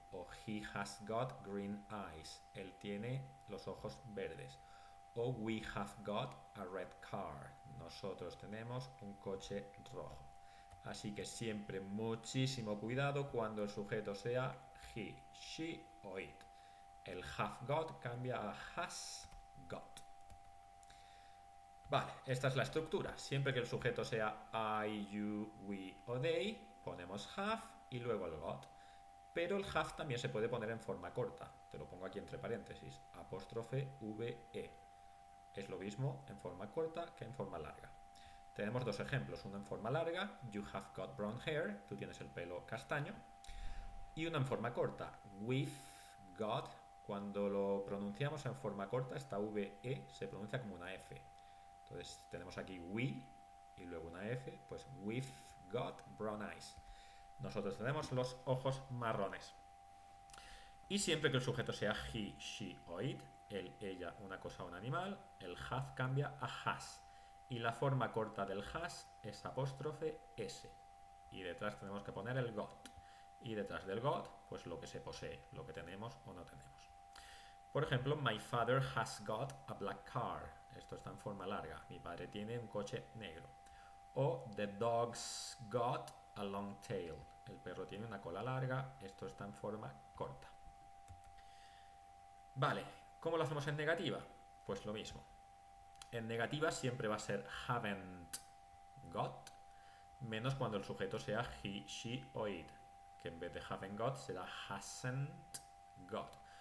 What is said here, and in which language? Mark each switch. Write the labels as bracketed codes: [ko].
[es] O [en] he has got green eyes. [es] Él tiene los ojos verdes. O [en] we have got a red car. [es] Nosotros tenemos un coche rojo. Así que siempre muchísimo cuidado cuando el sujeto sea he, she o it. El have got cambia a has got. Vale, esta es la estructura. Siempre que el sujeto sea I, you, we o they, ponemos have y luego el got. Pero el have también se puede poner en forma corta. Te lo pongo aquí entre paréntesis. Apóstrofe VE. Es lo mismo en forma corta que en forma larga. Tenemos dos ejemplos. Uno en forma larga. [en] You have got brown hair. [es] Tú tienes el pelo castaño. Y uno en forma corta. We've got. Cuando lo pronunciamos en forma corta, esta VE se pronuncia como una F. Entonces tenemos aquí we y luego una F. [en] Pues we've got brown eyes. [es] Nosotros tenemos los ojos marrones. Y siempre que el sujeto sea he, she o it, él, ella, una cosa o un animal, el have cambia a has. Y la forma corta del has es apóstrofe S. Y detrás tenemos que poner el got. Y detrás del got, pues lo que se posee, lo que tenemos o no tenemos. Por ejemplo, [en] my father has got a black car. [es] Esto está en forma larga. Mi padre tiene un coche negro. [en] O the dog's got a long tail. [es] El perro tiene una cola larga. Esto está en forma corta. Vale, ¿cómo lo hacemos en negativa? Pues lo mismo. En negativa siempre va a ser haven't got, menos cuando el sujeto sea he, she o it, que en vez de haven't got será hasn't got.